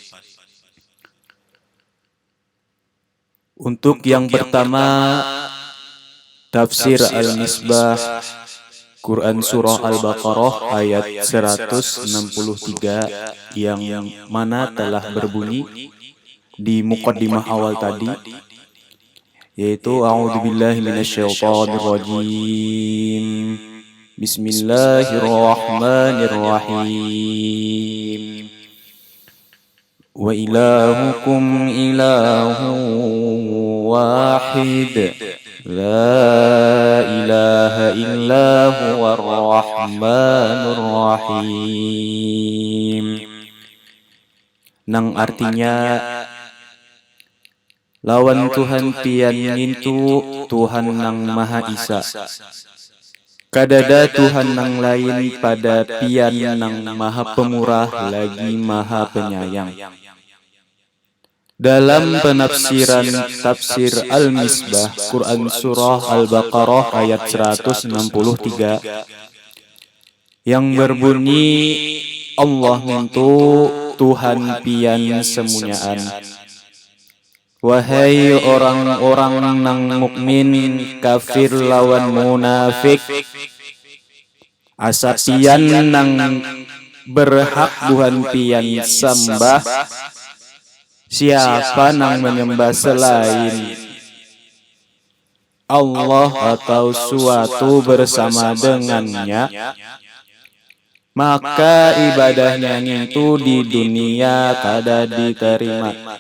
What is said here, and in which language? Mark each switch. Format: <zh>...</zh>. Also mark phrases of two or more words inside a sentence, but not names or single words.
<id>Untuk yang pertama, tafsir Al-Misbah, Quran Surah Al-Baqarah ayat 163 yang mana telah berbunyi di muqaddimah awal tadi, yaitu</id> <ar>أعوذ بالله من الشيطان الرجيم. بسم الله الرحمن الرحيم. وإلهكم إله واحد لا إله إلا هو الرحمن الرحيم.</ar> <bjn>Nang artinya, lawan Tuhan pian itu Tuhan nang Maha Esa. Kadada Tuhan nang lain pada pian nang Maha Pemurah lagi Maha Penyayang.</bjn> <id>Dalam penafsiran tafsir Al-Misbah, Quran Surah Al-Baqarah ayat 163 yang berbunyi,</id> <bjn>Allah itu Tuhan pian semunyaan. Wahai orang-orang nang mukmin, kafir lawan munafik, asa pian nang berhak Tuhan pian sembah, siapa nang menyembah selain Allah atau suatu bersama dengannya, maka ibadahnya itu di dunia kada diterima.</bjn>